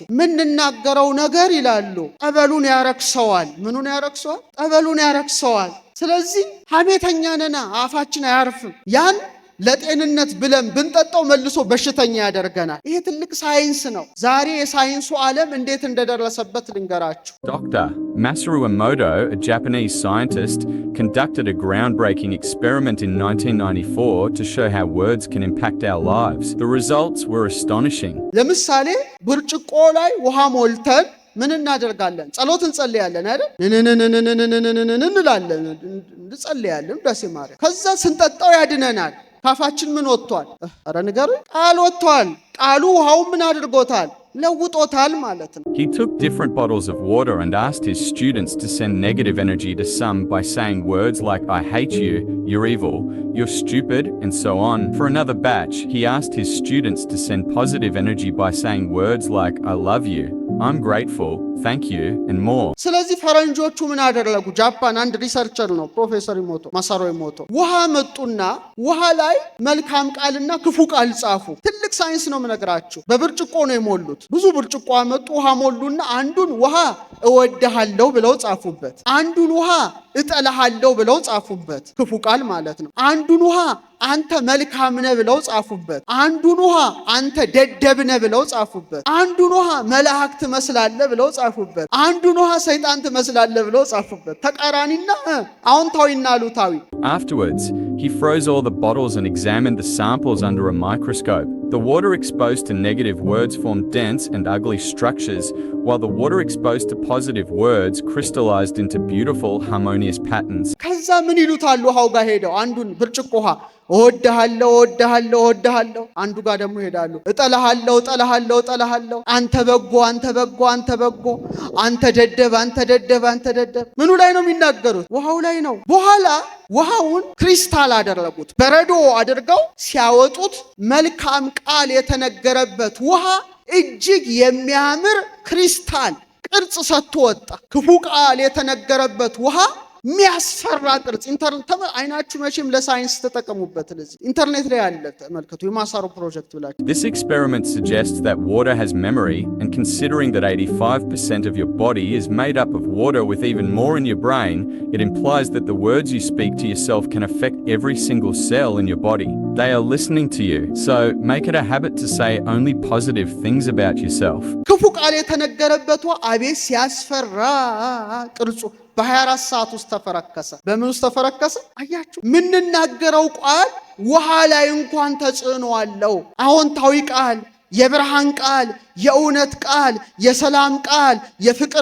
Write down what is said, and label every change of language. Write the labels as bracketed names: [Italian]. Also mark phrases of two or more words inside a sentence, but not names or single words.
[Amharic] ምንናገረው ነገር ይላሉ ጠበሉን ያረክሰዋል። ምኑን ያረክሰዋል? ጠበሉን ያረክሰዋል። ስለዚህ ሐሜተኛ ነና አፋችን አያርፍም። ያን ለጤንነት ብለን ብንጠጣው መልሶ በሽተኛ ያደርገናል። ይሄ ትልቅ ሳይንስ ነው። ዛሬ የሳይንሱ ዓለም እንዴት እንደደረሰበት ልንገራችሁ። [English] Dr. Masaru Emoto, a Japanese scientist, conducted a groundbreaking experiment in 1994 to show how words can impact our lives. The results were astonishing. [Amharic] ለምሳሌ ብርጭቆ ላይ ውሃ ሞልተን ምን እናደርጋለን? ጸሎት እንጸልያለን አይደል? እንላለን፣ እንጸልያለን ዳሴ ማርያም። ከዛ ስንጠጣው ያድነናል። ካፋችን ምን ወጥቷል? አረ ንገሩ። ቃል ወጥቷል። ቃሉ ውሃው ምን አድርጎታል? ለውጦታል ማለት ነው። [English] He took different bottles of water and asked his students to send negative energy to some by saying words like I hate you, you're evil, you're stupid, and so on. For another batch, he asked his students to send positive energy by saying words like I love you, I'm grateful, thank you, and more. [Amharic] ስለዚህ ፈረንጆቹ ምን አደረጉ? ጃፓን አንድ ሪሰርቸር ነው ፕሮፌሰር ኢሞቶ ማሳሮ ኢሞቶ ውሃ መጡና ውሃ ላይ መልካም ቃልና ክፉ ቃል ጻፉ። ትልቅ ሳይንስ ነው የምነግራችሁ። በብርጭቆ ነው የሞሉት። ብዙ ብርጭቆ መጡ፣ ውሃ ሞሉና አንዱን ውሃ እወድሃለሁ ብለው ጻፉበት። አንዱን ውሃ እጠላሃለሁ ብለው ጻፉበት። ክፉ ቃል ማለት ነው። አንዱን ውሃ አንተ መልካም ነህ ብለው ጻፉበት። አንዱን ውሃ አንተ ደደብ ነህ ብለው ጻፉበት። አንዱን ውሃ መልአክ ትመስላለህ ብለው ጻፉበት። አንዱን ውሃ ሰይጣን ትመስላለህ ብለው ጻፉበት። ተቃራኒና አዎንታዊና አሉታዊ። [English] Afterwards, he froze all the bottles and examined the samples under a microscope. The water exposed to negative words formed dense and ugly structures, while the water exposed to positive words crystallized into beautiful, harmonious patterns. [Amharic] ከዛ ምን ይሉታል? ውሃው ጋር ሄደው አንዱን ብርጭቆ ውሃ እወድሃለሁ እወድሃለሁ እወድሃለሁ፣ አንዱ ጋር ደግሞ ሄዳሉ እጠላሃለሁ እጠላሃለሁ እጠላሃለሁ፣ አንተ በጎ አንተ በጎ አንተ በጎ፣ አንተ ደደብ አንተ ደደብ አንተ ደደብ። ምኑ ላይ ነው የሚናገሩት? ውሃው ላይ ነው። በኋላ ውሃውን ክሪስታል አደረጉት። በረዶ አድርገው ሲያወጡት መልካም ቃል የተነገረበት ውሃ እጅግ የሚያምር ክሪስታል ቅርጽ ሰጥቶ ወጣ። ክፉ ቃል የተነገረበት ውሃ የሚያስፈራ ቅርጽ። አይናችሁ መቼም ለሳይንስ ተጠቀሙበት። ለዚህ ኢንተርኔት ላይ ያለ ተመልከቱ። የማሳሮ ፕሮጀክት ብላችሁ። [English] This experiment suggests that water has memory, and considering that 85% of your body is made up of water with even more in your brain, it implies that the words you speak to yourself can affect every single cell in your body. They are listening to you, so make it a habit to say only positive things about yourself. [Amharic] ክፉ ቃል የተነገረበት አቤት ሲያስፈራ ቅርጹ በ24 ሰዓት ውስጥ ተፈረከሰ። በምን ውስጥ ተፈረከሰ? አያችሁ፣ ምንናገረው ቃል ውሃ ላይ እንኳን ተጽዕኖ አለው። አዎንታዊ ቃል፣ የብርሃን ቃል፣ የእውነት ቃል፣ የሰላም ቃል፣ የፍቅር